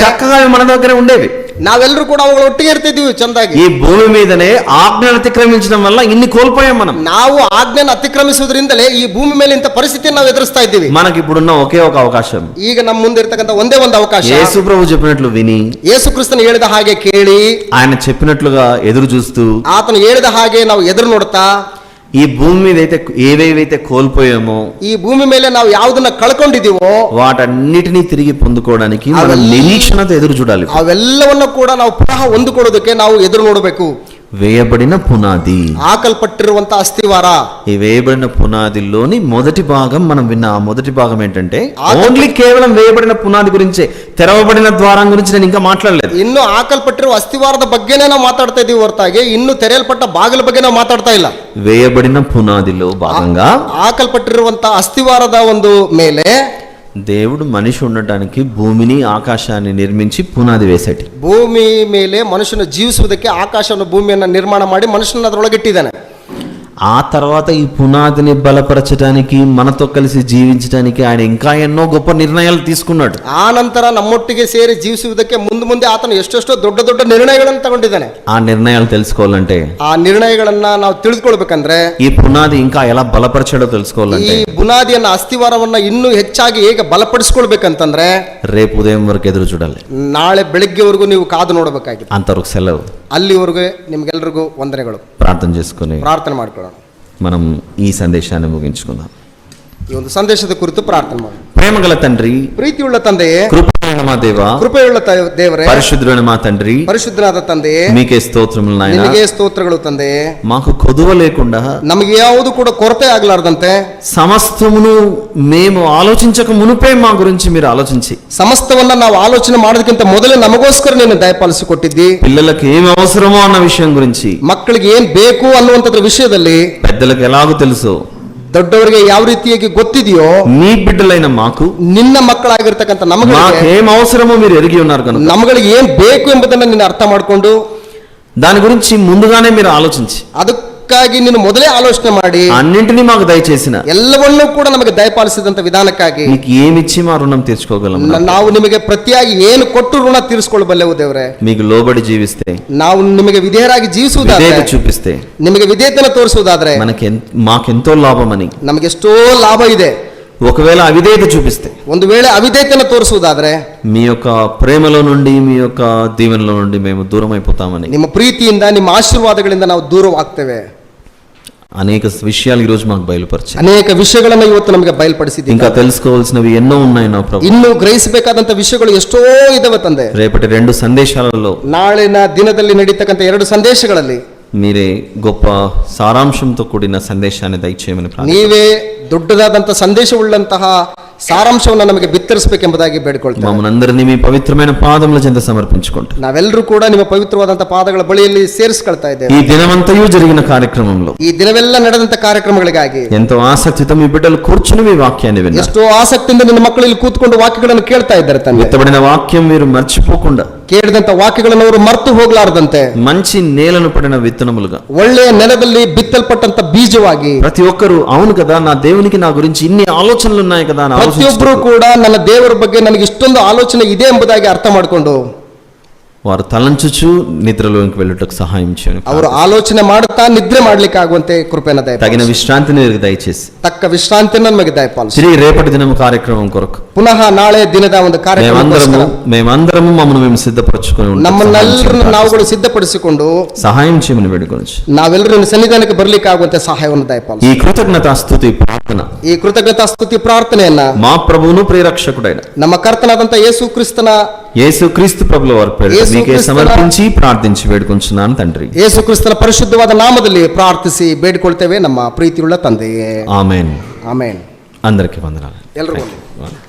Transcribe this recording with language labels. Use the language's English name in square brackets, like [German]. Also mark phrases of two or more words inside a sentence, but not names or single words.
[Telugu] చక్కగా అవి మన దగ్గరే ఉండేవి. [Kannada] ನಾವೆಲ್ಲರೂ ಕೂಡ ಅವುಗಳ ಒಟ್ಟಿಗೆ ಇರ್ತಿದ್ವಿ ಚಂದಾಗಿ. [Telugu] ఈ భూమి మీదనే ఆజ్ఞను అతిక్రమించడం వల్ల ఇన్ని కోల్పోయాం మనం. [Kannada] ನಾವು ಆಜ್ಞೆಯನ್ನು ಅತಿಕ್ರಮಿಸುವುದರಿಂದಲೇ ಈ ಭೂಮಿ ಮೇಲೆ ಇಂಥ ಪರಿಸ್ಥಿತಿಯನ್ನು ನಾವು ಎದುರಿಸ್ತಾ ಇದ್ದೀವಿ. [Telugu] మనకి ఇప్పుడున్న ఒకే ఒక అవకాశం, [Kannada] ಈಗ ನಮ್ಮ ಮುಂದೆ ಇರತಕ್ಕಂತ ಒಂದೇ ಒಂದು ಅವಕಾಶ, [Telugu] యేసు ప్రభు చెప్పినట్లు విని, [Kannada] ಯೇಸು ಕ್ರಿಸ್ತನು ಹೇಳಿದ ಹಾಗೆ ಕೇಳಿ, [Telugu] ఆయన చెప్పినట్లుగా ఎదురు చూస్తూ, [Kannada] ಆತನು ಹೇಳಿದ ಹಾಗೆ ನಾವು ಎದುರು ನೋಡ್ತಾ, [Telugu] ఈ భూమి మీద అయితే ఏవేవైతే కోల్పోయామో, [Kannada] ఈ భూమి ಮೇಲೆ ನಾವು ಯಾವುದನ್ನ ಕಳ್ಕೊಂಡಿದೀವೋ [Telugu] వాటన్నిటినీ తిరిగి పొందుకోవడానికి మనం నిరీక్షణతో ఎదురు చూడాలి. [Kannada] ಅವೆಲ್ಲವನ್ನು ಕೂಡ ನಾವು ಪುನಃ ಹೊಂದಿಕೊಳ್ಳೋದಕ್ಕೆ ನಾವು ಎದುರು ನೋಡಬೇಕು. [Telugu] వేయబడిన పునాది, [Kannada] ಹಾಕಲ್ಪಟ್ಟಿರುವಂತ ಅಸ್ಥಿವಾರ. [Telugu] ఈ వేయబడిన పునాదిలోని మొదటి భాగం మనం విన్న ఆ మొదటి భాగం ఏంటంటే ఓన్లీ కేవలం వేయబడిన పునాది గురించే, తెరవబడిన ద్వారం గురించి నేను ఇంకా మాట్లాడలేదు. [Kannada] ಇನ್ನು ಹಾಕಲ್ಪಟ್ಟಿರುವ ಅಸ್ಥಿವಾರದ ಬಗ್ಗೆನೇ ನಾವು ಮಾತಾಡ್ತಾ ಇದೀವಿ ಹೊರತಾಗಿ ಇನ್ನು ತೆರೆಯಲ್ಪಟ್ಟ ಬಾಗಿಲ ಬಗ್ಗೆ ನಾವು ಮಾತಾಡ್ತಾ ಇಲ್ಲ. [Telugu] వేయబడిన పునాదిలో భాగంగా [Kannada] ಹಾಕಲ್ಪಟ್ಟಿರುವಂತ ಅಸ್ಥಿವಾರದ ಒಂದು ಮೇಲೆ [Telugu] దేవుడు మనిషి ఉండటానికి భూమిని ఆకాశాన్ని నిర్మించి పునాది వేసాడు. [Kannada] ಭೂಮಿ ಮೇಲೆ ಮನುಷ್ಯನ ಜೀವಿಸುವುದಕ್ಕೆ ಆಕಾಶವನ್ನು ಭೂಮಿಯನ್ನು ನಿರ್ಮಾಣ ಮಾಡಿ ಮನುಷ್ಯನ ಅದರೊಳಗಿಟ್ಟಿದ್ದಾನೆ. [Telugu] ఆ తర్వాత ఈ పునాదిని బలపరచడానికి, మనతో కలిసి జీవించడానికి ఆయన ఇంకా ఎన్నో గొప్ప నిర్ణయాలు తీసుకున్నాడు. [Kannada] ಆ ನಂತರ ನಮ್ಮೊಟ್ಟಿಗೆ ಸೇರಿ ಜೀವಿಸುವುದಕ್ಕೆ ಮುಂದೆ ಆತನು ಎಷ್ಟೆಷ್ಟೋ ದೊಡ್ಡ ದೊಡ್ಡ ನಿರ್ಣಯಗಳನ್ನು ತಗೊಂಡಿದ್ದಾನೆ. [Telugu] ఆ నిర్ణయాలు తెలుసుకోవాలంటే, [Kannada] ಆ ನಿರ್ಣಯಗಳನ್ನ ನಾವು ತಿಳಿದುಕೊಳ್ಬೇಕಂದ್ರೆ, [Telugu] ఈ పునాది ఇంకా ఎలా బలపరచాడో తెలుసుకోవాలంటే, [Kannada] ಈ ಬುನಾದಿಯನ್ನ ಅಸ್ಥಿವಾರವನ್ನ ಇನ್ನೂ ಹೆಚ್ಚಾಗಿ ಹೇಗೆ ಬಲಪಡಿಸ್ಕೊಳ್ಬೇಕಂತಂದ್ರೆ [Telugu] రేపు ఉదయం వరకు ఎదురు చూడాలి. [Kannada] ನಾಳೆ ಬೆಳಿಗ್ಗೆವರೆಗೂ ನೀವು ಕಾದು ನೋಡಬೇಕಾಗಿದೆ. [Telugu] అంతవరకు సెలవు. [Kannada] ಅಲ್ಲಿವರೆಗೂ ನಿಮ್ಗೆಲ್ರಿಗೂ ವಂದನೆಗಳು. [Telugu] ప్రార్థన చేసుకుని [Kannada] ಪ್ರಾರ್ಥನೆ ಮಾಡ್ಕೊಳ್ಳೋಣ. [Telugu] మనం ఈ సందేశాన్ని ముగించుకుందాం. [Kannada] ಈ ಒಂದು ಸಂದೇಶದ ಕುರಿತು ಪ್ರಾರ್ಥನೆ ಮಾಡೋಣ. [Telugu] ప్రేమగల తండ్రి, [Kannada] ಪ್ರೀತಿಯುಳ್ಳ ತಂದೆಯೇ, [Telugu] కృపైన మా దేవా, [Kannada] ಕೃಪೆಯುಳ್ಳ ದೇವರೇ, [Telugu] పరిశుద్ధుడైన మా తండ్రి, [Kannada] ಪರಿಶುದ್ಧನಾದ ತಂದೆಯೇ, [Telugu] మీకే స్తోత్రములు నాయనా. [Kannada] ನಿನಗೆ ಸ್ತೋತ್ರಗಳು ತಂದೆಯೇ. [Telugu] మాకు కొదువ లేకుండా, [Kannada] ನಮಗೆ ಯಾವುದು ಕೂಡ ಕೊರತೆ ಆಗಲಾರದಂತೆ, [Telugu] సమస్తమును మేము ఆలోచించక మునుపే మా గురించి మీరు ఆలోచించి, [Kannada] ಸಮಸ್ತವನ್ನ ನಾವು ಆಲೋಚನೆ ಮಾಡೋದಕ್ಕಿಂತ ಮೊದಲೇ ನಮಗೋಸ್ಕರ ನೀನು ದಯಪಾಲಿಸಿಕೊಟ್ಟಿದ್ದಿ. [Telugu] పిల్లలకు ఏం అవసరమో అన్న విషయం గురించి, [Kannada] ಮಕ್ಕಳಿಗೆ ಏನ್ ಬೇಕು ಅನ್ನುವಂಥದ್ರ ವಿಷಯದಲ್ಲಿ [Telugu] పెద్దలకు ఎలాగో తెలుసు, [Kannada] ದೊಡ್ಡವರಿಗೆ ಯಾವ ರೀತಿಯಾಗಿ ಗೊತ್ತಿದೆಯೋ [Telugu] నీ బిడ్డలైన మాకు, [Kannada] ನಿನ್ನ ಮಕ್ಕಳಾಗಿರ್ತಕ್ಕಂಥ [Telugu] మాకేం అవసరమో మీరు ఎరిగి ఉన్నారు కనుక [Kannada] ನಮಗಳಿಗೆ ಏನ್ ಬೇಕು ಎಂಬುದನ್ನ ನೀನು ಅರ್ಥ ಮಾಡಿಕೊಂಡು [Telugu] దాని గురించి ముందుగానే మీరు ఆలోచించి, [Kannada] ಅದಕ್ಕಾಗಿ ನೀನು ಮೊದಲೇ ಆಲೋಚನೆ ಮಾಡಿ [Telugu] అన్నింటినీ మాకు దయచేసిన, [Kannada] ಎಲ್ಲವನ್ನೂ ಕೂಡ ನಮಗೆ ದಯಪಾಲಿಸಿದಂತ ವಿಧಾನಕ್ಕಾಗಿ [Telugu] మీకు ఏమిచ్చి మా రుణం తీర్చుకోగలం. [Kannada] ನಾವು ನಿಮಗೆ ಪ್ರತಿಯಾಗಿ ಏನು ಕೊಟ್ಟು ಋಣ ತೀರಿಸಿಕೊಳ್ಳಬಲ್ಲೆವು ದೇವರೇ. [Telugu] మీకు లోబడి జీవిస్తే, [Kannada] ನಾವು ನಿಮಗೆ ವಿಧೇಯರಾಗಿ ಜೀವಿಸುವುದಾದ್ರೆ, [Telugu] విధేయత చూపిస్తే, [Kannada] ನಿಮಗೆ ವಿಧೇಯತೆಯನ್ನು ತೋರಿಸುವುದಾದ್ರೆ [Telugu] మాకెంతో లాభమని, [Kannada] ನಮಗೆಷ್ಟೋ ಲಾಭ ಇದೆ. [Telugu] ఒకవేళ అవిధేయత చూపిస్తే [Kannada] ಒಂದು ವೇಳೆ ಅವಿಧೇಯತೆಯನ್ನು ತೋರಿಸುವುದಾದ್ರೆ [Telugu] మీ యొక్క ప్రేమలో నుండి మీ యొక్క దీవెనలో నుండి మేము దూరం అయిపోతామని [Kannada] ನಿಮ್ಮ ಪ್ರೀತಿಯಿಂದ ನಿಮ್ಮ ಆಶೀರ್ವಾದಗಳಿಂದ ನಾವು ದೂರವಾಗ್ತೇವೆ. [Telugu] అనేక విషయాలు ఈ రోజు మాకు బయలుపరిచాయి. [Kannada] ಅನೇಕ ವಿಷಯಗಳನ್ನು ಇವತ್ತು ನಮಗೆ ಬಯಲ್ಪಡಿಸಿದ್ದೀವಿ. [Telugu] ఇంకా తెలుసుకోవాల్సినవి ఎన్నో ఉన్నాయి నా ప్రభు. [Kannada] ಇನ್ನು ಗ್ರಹಿಸಬೇಕಾದಂತ ವಿಷಯಗಳು ಎಷ್ಟೋ ಇದಾವೆ ತಂದೆ. [Telugu] రేపటి 2 సందేశాలలో [Kannada] ನಾಳಿನ ದಿನದಲ್ಲಿ ನಡೀತಕ್ಕಂಥ 2 ಸಂದೇಶಗಳಲ್ಲಿ [Telugu] మీరే గొప్ప సారాంశంతో కూడిన సందేశాన్ని దయచేయమని [Kannada] ನೀವೇ ದೊಡ್ಡದಾದಂತಹ ಸಂದೇಶವುಳ್ಳಂತಹ ಸಾರಾಂಶವನ್ನು ನಮಗೆ ಬಿತ್ತರಿಸಬೇಕೆಂಬುದಾಗಿ ಬೇಡಿಕೊಳ್ತೇವೆ. [Telugu] మమ్మల్నందరినీ మీ పవిత్రమైన పాదముల చెంత సమర్పించుకుంటాం. [Kannada] ನಾವೆಲ್ಲರೂ ಕೂಡ ನಿಮ್ಮ ಪವಿತ್ರವಾದಂತಹ ಪಾದಗಳ ಬಳಿಯಲ್ಲಿ ಸೇರಿಸಿಕೊಳ್ತಾ ಇದ್ದೇವೆ. [Telugu] ఈ దినమంతయు జరిగిన కార్యక్రమంలో [Kannada] ಈ ದಿನವೆಲ್ಲ ನಡೆದಂತ ಕಾರ್ಯಕ್ರಮಗಳಿಗಾಗಿ [Telugu] ఎంతో ఆసక్తితో మీ బిడ్డలు కూర్చుని మీ వాక్యాన్ని విన్నారు. [Kannada] ಎಷ್ಟೋ ಆಸಕ್ತಿಯಿಂದ ನಿನ್ನ ಮಕ್ಕಳು ಇಲ್ಲಿ ಕೂತ್ಕೊಂಡು ವಾಕ್ಯಗಳನ್ನು ಕೇಳ್ತಾ ಇದ್ದಾರೆ ತಂದೆ. [Telugu] విత్తబడిన వాక్యం మీరు మర్చిపోకుండా [Kannada] ಕೇಳಿದಂತ ವಾಕ್ಯಗಳನ್ನು ಅವರು ಮರೆತು ಹೋಗಲಾರದಂತೆ [Telugu] మంచి నేలను పడిన విత్తనములుగా [Kannada] ಒಳ್ಳೆಯ ನೆಲದಲ್ಲಿ ಬಿತ್ತಲ್ಪಟ್ಟಂತ ಬೀಜವಾಗಿ [Telugu] ప్రతి ఒక్కరు అవును కదా నా దేవునికి నా గురించి ఇన్ని ఆలోచనలు ఉన్నాయి కదా అని [Kannada] ಪ್ರತಿಯೊಬ್ಬರು ಕೂಡ ನನ್ನ ದೇವರ ಬಗ್ಗೆ ನನಗೆ ಇಷ್ಟೊಂದು ಆಲೋಚನೆ ಇದೆ ಎಂಬುದಾಗಿ ಅರ್ಥ ಮಾಡಿಕೊಂಡು [Telugu] వారు తలంచుచు నిద్రలోకి వెళ్ళుటకు సహాయం చేయండి. [Kannada] ಅವರು ಆಲೋಚನೆ ಮಾಡುತ್ತಾ ನಿದ್ರೆ ಮಾಡ್ಲಿಕ್ಕೆ ಆಗುವಂತೆ ಕೃಪೆಯನ್ನು [Telugu] తగిన [Kannada] ದಯಪಾಲಿಸಿ. [Telugu] విశ్రాంతిని వీరికి దయచేసి [Kannada] ತಕ್ಕ ವಿಶ್ರಾಂತಿಯನ್ನು ನಮಗೆ ದಯಪಾಲಿಸಿ. [Telugu] తిరిగి రేపటి దినం కార్యక్రమం కొరకు [Kannada] ಪುನಃ ನಾಳೆ ದಿನದ ಒಂದು [Telugu] మేమందరము మమ్మల్ని మేము సిద్ధపరచుకొని ఉంటాం. [Kannada] ನಮ್ಮನ್ನೆಲ್ಲರನ್ನು ನಾವುಗಳು ಸಿದ್ಧಪಡಿಸಿಕೊಂಡು [Telugu] సహాయం చేయమని వేడుకొనొచ్చు. [Kannada] ನಾವೆಲ್ಲರೂ ನಿನ್ನ ಸನ್ನಿಧಾನಕ್ಕೆ ಬರ್ಲಿಕ್ಕೆ ಆಗುವಂತೆ ಸಹಾಯವನ್ನು ದಯಪಾಲಿಸಿ. [Telugu] ఈ కృతజ్ఞతా స్తుతి ప్రార్థన [Kannada] ಈ ಕೃತಜ್ಞತಾ ಸ್ತುತಿ ಪ್ರಾರ್ಥನೆಯನ್ನ [Telugu] మా ప్రభువును ప్రియరక్షకుడైన [Kannada] ನಮ್ಮ ಕರ್ತನಾದಂತ ಯೇಸು ಕ್ರಿಸ್ತನ [Telugu] యేసుక్రీస్తు ప్రభుల వారి పేరిట మీకే సమర్పించి ప్రార్థించి వేడుకొంచున్నాను తండ్రి. [Kannada] ಯೇಸು ಕ್ರಿಸ್ತನ ಪರಿಶುದ್ಧವಾದ ನಾಮದಲ್ಲಿ ಪ್ರಾರ್ಥಿಸಿ ಬೇಡಿಕೊಳ್ತೇವೆ ನಮ್ಮ ಪ್ರೀತಿಯುಳ್ಳ ತಂದೆಯೇ. [Telugu] ఆమేన్. [Kannada] ಆಮೆನ್. [Telugu] అందరికీ వందనాలు. [Kannada] ಎಲ್ಲರಿಗೂ